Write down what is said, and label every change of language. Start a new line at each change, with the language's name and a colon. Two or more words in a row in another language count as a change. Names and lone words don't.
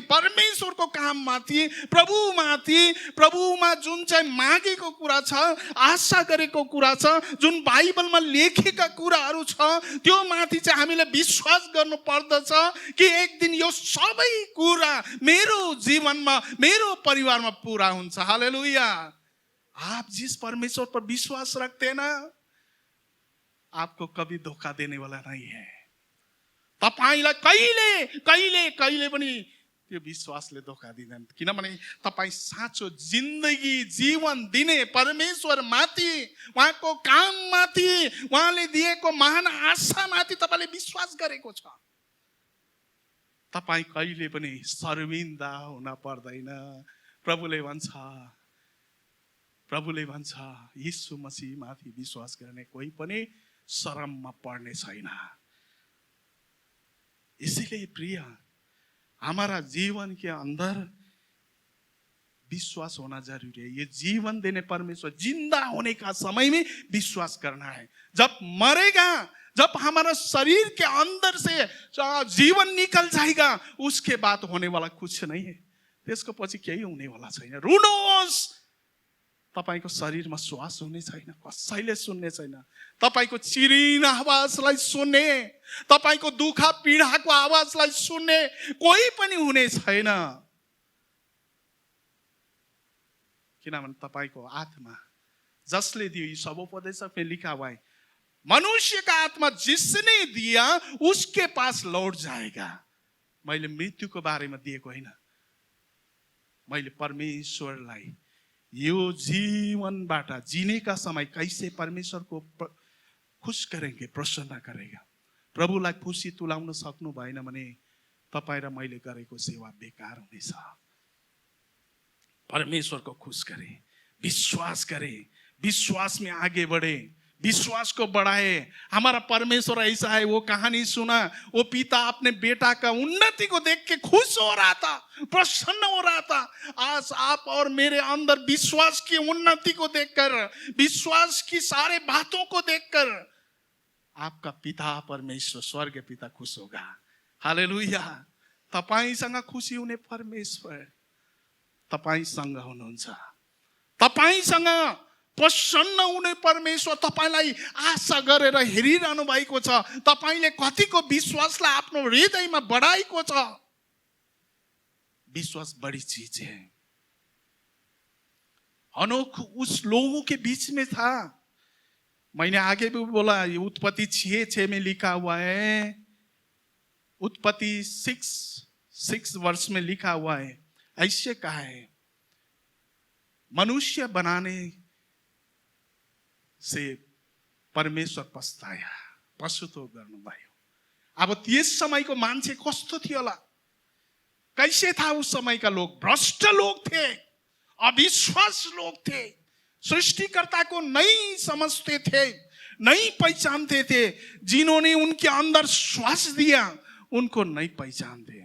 Nepali: परमेश्वरको काममाथि, प्रभुमाथि। प्रभुमा जुन चाहिँ मागेको कुरा छ, आशा गरेको कुरा छ, जुन बाइबलमा लेखेका कुराहरू छ, त्यो माथि चाहिँ हामीले विश्वास गर्नु पर्दछ कि एक दिन यो सबै कुरा मेरो जीवनमा, मेरो परिवारमा पूरा हुन्छ। हालेलुया।
Hindi: आप जिस परमेश्वर पर विश्वास रखते हैं ना, आपको कभी धोखा देने वाला नहीं है।
Nepali: तपाईलाई कहिले कहिले कहिले पनि त्यो विश्वासले धोका दिँदैन, किनभने तपाई साँचो जिन्दगी जीवन दिने परमेश्वर माथि, उहाँको काम माथि, उहाँले दिएको महान आशा माथि तपाईले विश्वास गरेको छ। तपाई कहिले पनि शर्मिन्दा हुन पर्दैन। प्रभुले भन्छ यीशु मसीह माथि विश्वास गर्ने कोही पनि शरममा पर्ने छैन।
Hindi: इसीलिए प्रिय, हमारा जीवन के अंदर विश्वास होना जरूरी है। ये जीवन देने परमेश्वर, जिंदा होने का समय में विश्वास करना है। जब मरेगा, जब हमारा शरीर के अंदर से जीवन निकल जाएगा, उसके बाद होने वाला कुछ नहीं है।
Nepali: त्यसको पछि केही हुने वाला छैन। रुनुहोस्, तपाईको शरीरमा श्वास हुने छैन, कसैले सुन्ने छैन। तपाईको चिरिन आवाजलाई सुन्ने, तपाईको दुःख पीडाको आवाजलाई सुन्ने कोही पनि हुने छैन। किनभने तपाईको आत्मा जसले दियो, यी सब
Hindi: उपदेशक में लिखा हुआ है, मनुष्य का आत्मा जिसने दिया उसके पास लौट जाएगा।
Nepali: मैले मृत्युको बारेमा दिएको हैन, मैले परमेश्वरलाई यो जीवनबाट
Hindi: जीने का समय कैसे परमेश्वर को खुश करेंगे, प्रसन्न करेगा।
Nepali: प्रभुलाई खुशी तुलाउन सक्नु भएन भने तपाई र मैले गरेको सेवा बेकार हुनेछ।
Hindi: परमेश्वर को खुश करे, विश्वास करे, विश्वास में आगे बढ़े, विश्वास को बढ़ाए। हमारा परमेश्वर ऐसा है, वो कहानी सुना, वो पिता अपने बेटा का उन्नति को देख के खुश हो रहा था, प्रसन्न हो रहा था। आज आप और मेरे अंदर विश्वास की उन्नति को देखकर, विश्वास की सारे बातों को देखकर आपका पिता परमेश्वर, स्वर्ग पिता खुश होगा। हालेलुया।
Nepali: तपाईसँग खुशी हुने परमेश्वर तपाईसँग हुनुहुन्छ। तपाईसँग प्रसन्न हुने परमेश्वर तपाईलाई आशा गरेर हेरिरहनु भएको छ। तपाईले कतिको विश्वासलाई आफ्नो हृदयमा बढाएको छ।
Hindi: विश्वास बड़ी चीज है। हनोक उस लोगों के बीच में था। मैंने आगे भी बोला, उत्पत्ति 6:6 में लिखा हुआ है, उत्पत्ति 6 वर्ष में लिखा हुआ है, ऐसे कहा है, मनुष्य बनाने से परमेश्वर पछताया,
Nepali: पछुतो गर्नुभयो। अब त्यस समयको मान्छे कस्तो थियो होला?
Hindi: कैसे था उस समय का लोग? भ्रष्ट लोग थे, अविश्वास लोग थे, सृष्टिकर्ता को नहीं समझते थे, नहीं पहचानते थे। जिन्होंने उनके अंदर श्वास दिया उनको नहीं पहचानते।